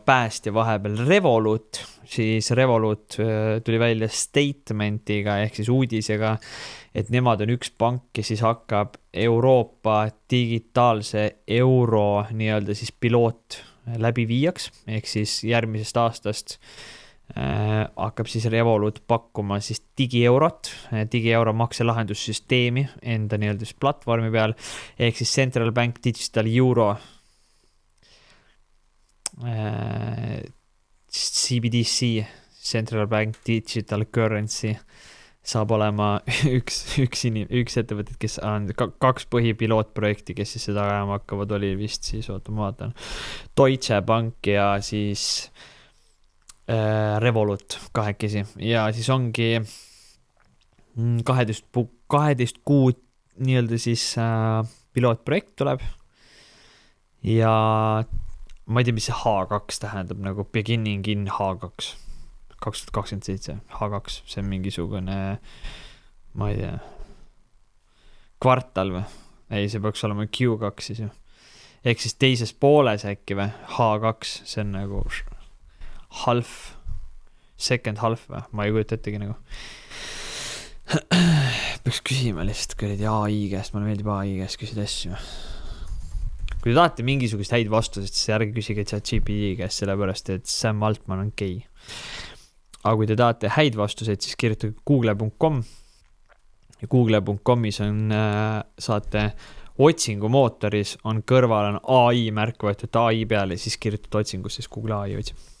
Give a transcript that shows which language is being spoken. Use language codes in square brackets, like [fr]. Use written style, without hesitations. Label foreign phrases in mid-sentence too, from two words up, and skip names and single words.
[et] päästja vahepeal Revolut, siis Revolut tuli välja statementiga ehk siis uudisega, et nemad on üks pank, kes siis hakkab Euroopa digitaalse euro nii-öelda siis piloot läbiviijaks, ehk siis järgmisest aastast hakkab siis Revolut pakkuma siis digieuro makselahendussüsteemi enda nii-öelda siis platvormi peal, ehk siis [en] Central Bank Digital Euro [et] CBDC, [en] Central Bank Digital Currency [et] saab olema üks ettevõtted, kes on kaks põhipilootprojekti, kes siis seda ajama hakkavad, oli vist siis, ma vaatan, Deutsche Bank ja siis Revolut kahekesi ja siis ongi 12 kuud nii-öelda siis pilootprojekt tuleb ja ma ei tea, mis see H2 tähendab, nagu [en] beginning in H2 2027, [et] H2, see on mingisugune, ma ei tea, kvartal või? Ei, see peaks olema Q2 siis ju. Ehk siis teises pooles äkki või? H2, see on nagu [en] half, second half [et] või? Ma ei kujuta ettegi nagu. Peaks küsima lihtsalt kuradi AI käest, mulle meeldib AI käest küsida asju. Kui te tahate mingisugust häid vastused, siis ärge küsige ChatGPT käest, sellepärast, et Sam Altman on gei. Aga kui te tahate häid vastuseid, siis kirjutage google.com ja google.comis on, saate otsingumootoris on kõrval on AI märk võetud AI peale ja siis kirjutate otsingus, siis Google AI otsib.